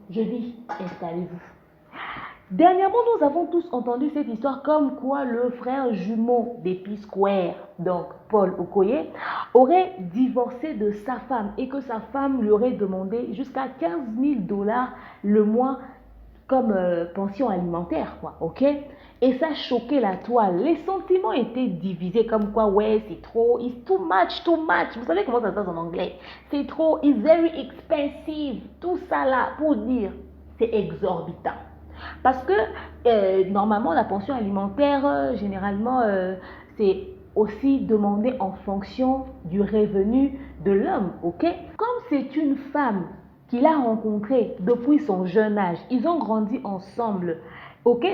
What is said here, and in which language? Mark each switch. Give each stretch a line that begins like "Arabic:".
French: Je dis, installez-vous. Dernièrement, nous avons tous entendu cette histoire comme quoi le frère jumeau des P-Square, donc Paul Okoye, aurait divorcé de sa femme et que sa femme lui aurait demandé jusqu'à 15 000 dollars le mois comme pension alimentaire, quoi, ok? Et ça choquait la toile. Les sentiments étaient divisés comme quoi, ouais, c'est trop,
English: it's too much, too much.
French: Vous savez comment ça se passe en anglais? C'est trop,
English: it's very expensive.
French: Tout ça là, pour dire, c'est exorbitant. Parce que normalement, la pension alimentaire, généralement, c'est aussi demandé en fonction du revenu de l'homme, ok? Comme c'est une femme qu'il a rencontrée depuis son jeune âge, ils ont grandi ensemble, ok?